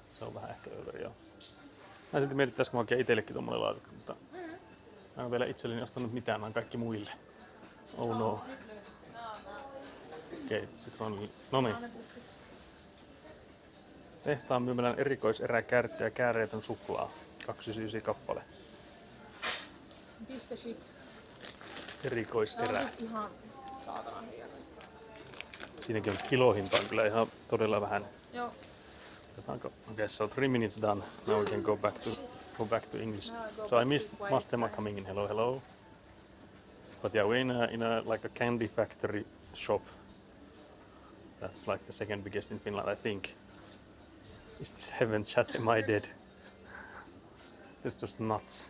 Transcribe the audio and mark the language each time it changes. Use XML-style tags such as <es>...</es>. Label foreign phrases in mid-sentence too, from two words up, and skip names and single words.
<fi>Se on vähän ehkä over, joo. Mä silti mietittäisikö mä hakea itsellekin tommonen laatikko, mutta mä en vielä itselleni ostanut mitään, nää on kaikki muille.</fi> <en>Oh no.</en> <fi>Okei, Sitronelli. Noniin. Tehtaan myymälän erikoiseräkärtty ja kääreetön suklaa. 299 kappale.</fi> <en>This the shit.</en> <fi>Erikoiserä. Ihan saatanan hieno. Siinäkin on kilohinta on kyllä ihan todella vähän. Joo.</fi> <en>Okay, so 3 minutes done. Now we can go back to English. So I missed Mastema coming in. Hello, hello. But yeah, we're in a like a candy factory shop. That's like the second biggest in Finland, I think. Is this heaven chat? Am I dead? This just nuts.</en>